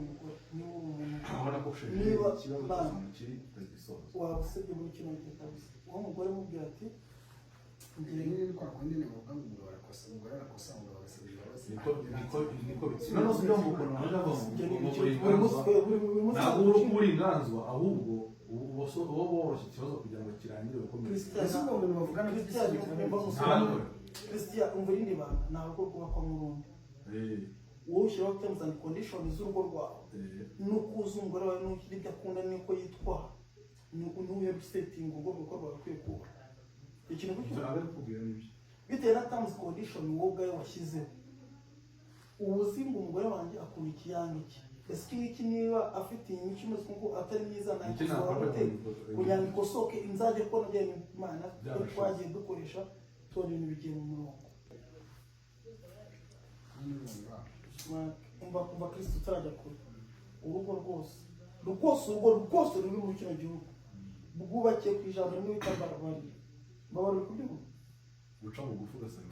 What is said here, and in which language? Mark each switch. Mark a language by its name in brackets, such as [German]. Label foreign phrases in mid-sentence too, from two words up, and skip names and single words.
[Kinyarwanda] umugore niba uri umuntu urabona ko niba ikibazo kiri utagisoza wabusebye muri kino gihe kabisa uwo mugore mubwira ati ngira ni kwa kundi ni ngombwa ngo barakosa umugore arakosa ngo bagasaba imbabazi niko bitsinda no byo mu kono ndavuga ngo ntabwo uri inganzwa ahubwo uwo woroshye ikibazo kugira ngo kirangire ukomeye Christian umva irindi banga ntabwo rwubakwa mu rundi wowe ushyiraho [English] terms and conditions [Kinyarwanda] z'urugo rwawe nuko uzi umugore wawe n'ukiri ibyo akunda n'uko yitwara n'uyo gusetinga urwo rugo rwawe akwiye kuba ikintu bitewe na [English] terms condition [Kinyarwanda] wowe ubwawe washyizeho ubuzi ngo umugore wanjye akunda ikiyange cye ese iki niba afite imico imeze nk'uko atari myiza ntakisohora kugira ngo ikosoke inzajya kubona bya Imana twagiye dukoresha tubona ibintu bigiye mu murongo umva Kristo utarajya kure urugo rwose ruri muri kino gihugu rwubakiye ku ijambo rimwe bita mbabarira kubyumva guca bugufi ugasanga